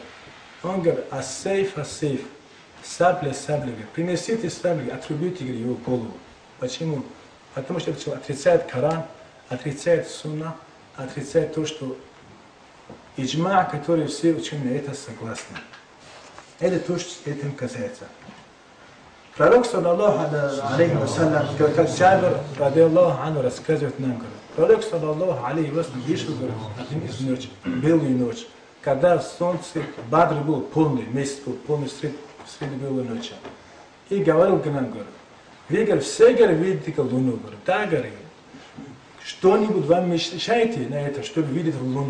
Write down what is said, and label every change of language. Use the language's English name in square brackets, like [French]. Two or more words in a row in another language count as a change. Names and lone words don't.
[Russian] Он говорит: ас-сейф, сабля, принесите саблю, отрубите его голову. Почему? Потому что это отрицает Коран, отрицает Сунна, отрицает то, что иджма, который все ученые это согласны. Это то, что этим касается. Пророк, [Arabic] صلى الله عليه وسلم, как Джабир, رضي الله عنه, [Russian] рассказывает нам, пророк, [Arabic] صلى الله عليه وسلم, [Russian] вышел, один из ночи, белую ночь, когда солнце, Бадр был полный, месяц был полный, среди белой ночи. И говорил к нам, вы, все, видите луну, да, что-нибудь вам мешаете на это, чтобы видеть луну?